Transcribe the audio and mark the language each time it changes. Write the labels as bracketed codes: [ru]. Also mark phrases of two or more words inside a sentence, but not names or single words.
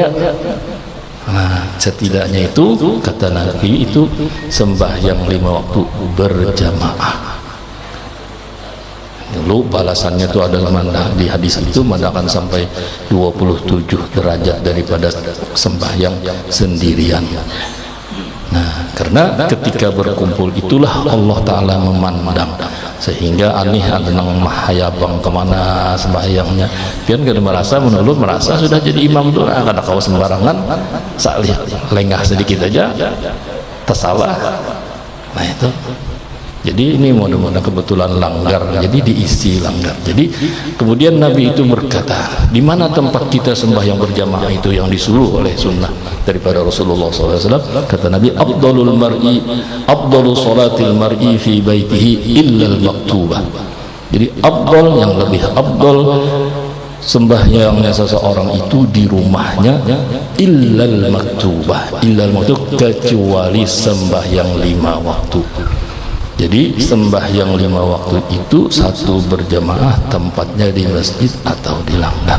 [bjn] Nah, setidaknya itu kata Nabi itu sembahyang 5 waktu berjamaah. Dulu balasannya itu adalah di hadis itu mandakan sampai 27 derajat daripada sembahyang sendirian. Nah, karena ketika berkumpul itulah Allah Ta'ala memandang, sehingga aneh ada nang mahayabang kemana sembahyangnya, pian kada merasa menurut merasa sudah jadi imam tuh kada kau sembarangan, salih lengah sedikit aja tersalah. Nah itu jadi ini mudah-mudahan kebetulan langgar, jadi diisi langgar. Jadi kemudian Nabi itu berkata, di mana tempat kita sembahyang berjamaah itu yang disuruh oleh sunnah daripada Rasulullah SAW? Kata Nabi, [ar] أفضل صلاة المرء في بيته إلا المكتوبة. [bjn] Jadi afdal, yang lebih afdal sembahyangnya seseorang itu di rumahnya [ar] إلا المكتوبة, [bjn] kecuali sembahyang 5 waktu. Jadi sembahyang 5 waktu itu satu berjamaah, tempatnya di masjid atau di langgar.